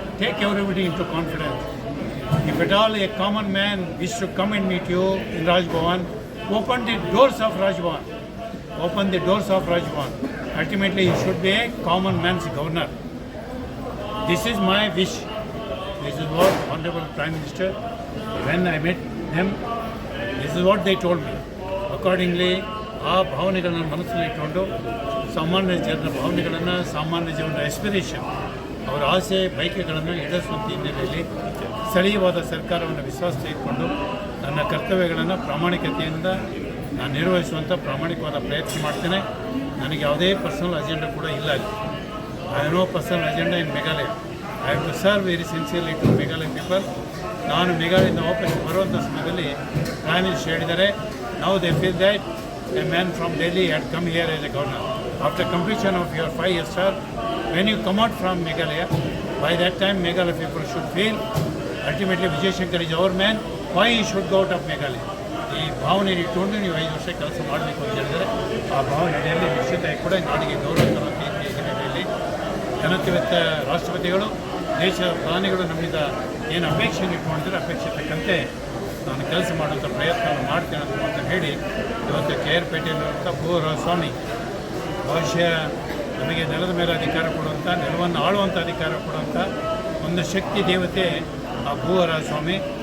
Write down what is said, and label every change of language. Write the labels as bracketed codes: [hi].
[en] Take everybody into confidence. If at all a common man wishes to come and meet you in Rajbhavan, open the doors of Rajbhavan. Open the doors of Rajbhavan. Ultimately, you should be a common man's governor. This is my wish. This is what Honorable Prime Minister, when I met them, this is what they told me. [kn] Accordingly, ಆ ಭಾವನೆಗಳನ್ನು ಮನಸ್ಸಲ್ಲಿ ಇಟ್ಟುಕೊಂಡು ಸಾಮಾನ್ಯ ಜನರ ಭಾವನೆಗಳನ್ನು, ಸಾಮಾನ್ಯ ಜನರ ಎಸ್ಪಿರೇಷನ್, ಅವರ ಆಸೆ ಬಯಕೆಗಳನ್ನು ಈಡೇರಿಸುವಂಥ ಹಿನ್ನೆಲೆಯಲ್ಲಿ ಸ್ಥಳೀಯವಾದ ಸರ್ಕಾರವನ್ನು ವಿಶ್ವಾಸ ತೆಗೆದುಕೊಂಡು ನನ್ನ ಕರ್ತವ್ಯಗಳನ್ನು ಪ್ರಾಮಾಣಿಕತೆಯಿಂದ ನಾನು ನಿರ್ವಹಿಸುವಂಥ ಪ್ರಾಮಾಣಿಕವಾದ ಪ್ರಯತ್ನ ಮಾಡ್ತೇನೆ. ನನಗೆ ಯಾವುದೇ ಪರ್ಸನಲ್ ಅಜೆಂಡಾ ಕೂಡ ಇಲ್ಲ. [en] I have no personal agenda in Meghalaya. I have to serve very sincerely to Meghalaya people. [kn] ನಾನು ಮೇಘಾಲಯದಿಂದ ವಾಪಸ್ ಬರುವಂಥ ಸಮಯದಲ್ಲಿ ಪ್ರೈಮ್ ಮಿನಿಸ್ಟರ್ ಹೇಳಿದ್ದಾರೆ, [en] Now they feel that a man from Delhi had come here as a governor. After completion of your 5 years term, when you come out from Meghalaya, by that time Meghalaya people should feel ultimately Vijay Shankar is our man, why he should go out of Meghalaya. [kn] ಈ ಭಾವನೆ ಇಟ್ಟುಕೊಂಡು ನೀವು 5 ವರ್ಷ ಕೆಲಸ ಮಾಡಬೇಕು ಅಂತ ಹೇಳಿದರೆ ಆ ಭಾವನೆಯಲ್ಲಿ ನಿಶ್ಚಿತ ಕೂಡ ನಾಡಿಗೆ ಗೌರವ ತರುವಂಥ ಹಿನ್ನೆಲೆಯಲ್ಲಿ ಜನತೆವೆತ್ತ ರಾಷ್ಟ್ರಪತಿಗಳು ದೇಶದ ಪ್ರಧಾನಿಗಳು ನಮ್ಮಿಂದ ಏನು ಅಪೇಕ್ಷೆಯನ್ನು ಇಟ್ಕೊಂಡಿದ್ರೆ ಅಪೇಕ್ಷೆ ತಕ್ಕಂತೆ ನಾನು ಕೆಲಸ ಮಾಡುವಂಥ ಪ್ರಯತ್ನವನ್ನು ಮಾಡ್ತೇನೆ ಅಂತ ಹೇಳಿ ಇವತ್ತು KR ಪೇಟೆಯಲ್ಲಿರುವಂಥ ಭೂವರ ಸ್ವಾಮಿ ಬಹುಶಃ ನಮಗೆ ನೆಲದ ಮೇಲೆ ಅಧಿಕಾರ ಕೊಡುವಂಥ ನೆಲವನ್ನು ಆಳುವಂಥ ಅಧಿಕಾರ ಕೊಡುವಂಥ ಒಂದು ಶಕ್ತಿ ದೇವತೆ ಆ ಭೂವರ ಸ್ವಾಮಿ.